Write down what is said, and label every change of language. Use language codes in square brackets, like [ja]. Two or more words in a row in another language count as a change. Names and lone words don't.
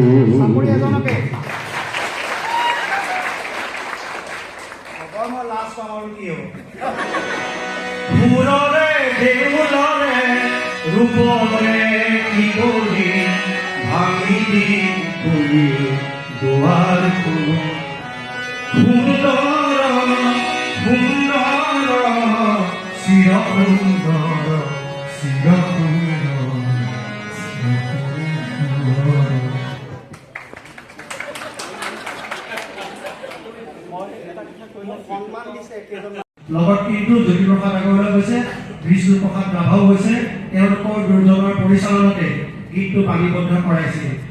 [as] ফুলরে দেউলরে রূপরে কি করি ভাঙি দি খুলি দুয়ার খুলো সুন্দর সুন্দর চির সুন্দর চির লগত কিন্তু জ্যোতিপ্ৰসাদ আগৰৱালা গৈছে বিষ্ণুপ্ৰসাদ ৰাভাও গৈছে তেওঁলোকৰ দুজনৰ পৰিচালনাতে গীতটো পালিবদ্ধ কৰাইছিল